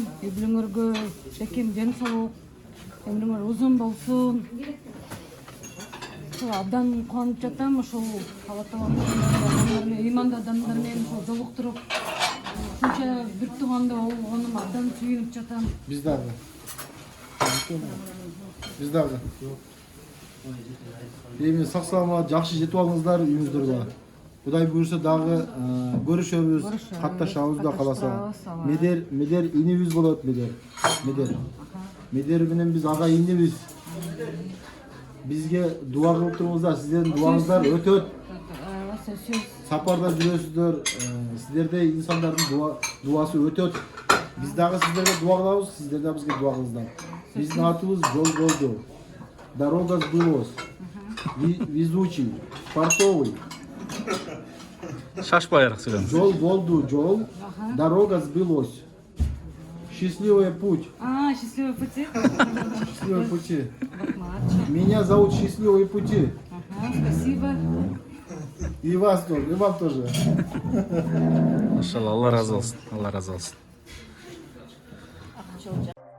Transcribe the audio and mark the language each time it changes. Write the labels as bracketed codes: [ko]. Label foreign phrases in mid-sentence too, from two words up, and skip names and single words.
[ky] Үй бүлөңөргө бекем ден соолук, өмүрүңөр узун болсун. Абдан кубанып жатам ушул Алла таалам ыймандуу адамдар менен жолуктуруп, ушунча бир тууганда болгонум абдан сүйүнүп жатам. Biz dagı. Biz dagı. Эми сак саламат жакшы жетип алыңыздар үйүңүздөргө. Кудай буюрса дагы көрүшөбүз, катташабыз да каласа. Медер инибиз болот, Медер менен биз ага инибиз. Бизге дуа кылып туруңуздар, сиздердин дуаңыздар өтөт. Сапарда жүрөсүздөр, сиздердей инсандардын дуасы өтөт. Биз дагы сиздерге дуа кылабыз, сиздер да бизге дуа кылыңыздар. Биздин атыбыз жол болду. [ru] Дорога сбылась. Везучий, портовый. [ky] Шашпайрак сөйлөңүз. Жол болду, жол. [ru] Дорога сбылась. Счастливый путь. Счастливый пути. Счастливый пути. Меня зовут Счастливые пути. Спасибо. И вас тоже, и вам тоже. [ky] Машалла, Алла разы болсун. Алла разы болсун.